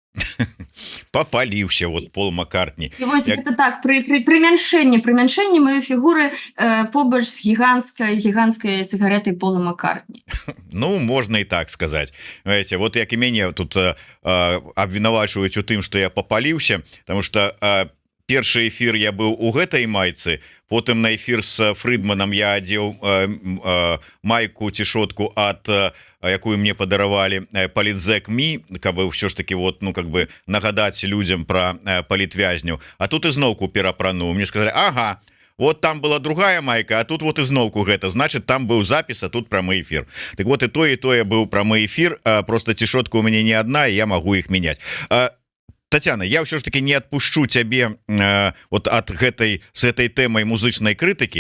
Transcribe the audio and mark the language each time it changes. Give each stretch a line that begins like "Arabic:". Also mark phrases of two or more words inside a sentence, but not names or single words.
Belarusian: Попаліўся вот Пол Маккартні. І вось гэта так, прымяншэнне маёй фігуры побач з гіганцкай цыгаретай Пола Маккартні. Ну, можна і так сказаць.
Russian: Знаете, вот
Belarusian: як і мяне тут абвінавачваюць у тым, што я попаліўся,
Russian: потому что
Belarusian: першы эфір я быў у гэтай майцы, потым на эфір з Фрыдманам я адзеў майку ці шотку ад якую мне падаравалі Політзек.Мі, каб ўсё ж таки вот,
Russian: ну как бы
Belarusian: нагадаць людзям пра палітвязняў. А тут ізноўку перапрануў.
Russian: Мне сказали:
Belarusian: ага, вот там была другая майка, а тут вот ізноўку гэта, значит там быў запіс, а тут прамы эфір. Так вот і тое быў прамы эфір, просто цішотка у мяне не адна, і я магу іх мяняць. Татьяна, я ўсё ж таки не адпушчу цябе вот ад з гэтай тэмай музычнай крытыкі.